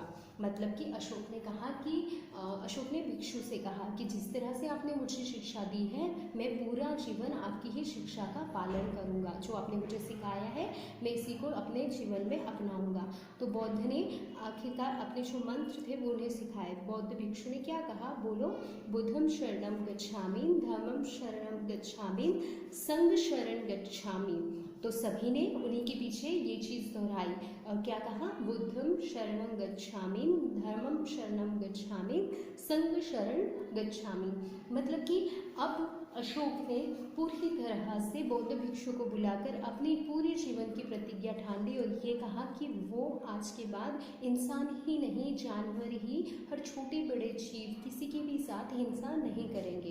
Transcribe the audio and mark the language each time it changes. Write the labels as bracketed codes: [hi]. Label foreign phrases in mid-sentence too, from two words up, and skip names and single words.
[hi] मतलब कि अशोक ने कहा कि अशोक ने भिक्षु से कहा कि जिस तरह से आपने मुझे शिक्षा दी है, मैं पूरा जीवन आपकी ही शिक्षा का पालन करूँगा। जो आपने मुझे सिखाया है मैं इसी को अपने जीवन में अपनाऊंगा। तो बौद्ध ने आखिरकार अपने जो मंत्र थे वो उन्हें सिखाए। बौद्ध भिक्षु ने क्या कहा, बोलो, [pi] बुद्धं शरणं गच्छामि, धम्मं शरणं गच्छामि, संघ शरण गच्छामि। [hi] तो सभी ने उन्हीं के पीछे ये चीज़ दोहराई और क्या कहा, [pi] बुद्धं शरणं गच्छामि, धर्मं शरणं गच्छामि, संघ शरण गच्छामि। [hi] मतलब कि अब अशोक ने पूरी तरह से बौद्ध भिक्षु को बुलाकर अपनी पूरी जीवन की प्रतिज्ञा ठान ली और ये कहा कि वो आज के बाद इंसान ही नहीं, जानवर ही, हर छोटे बड़े जीव किसी के भी साथ हिंसा नहीं करेंगे।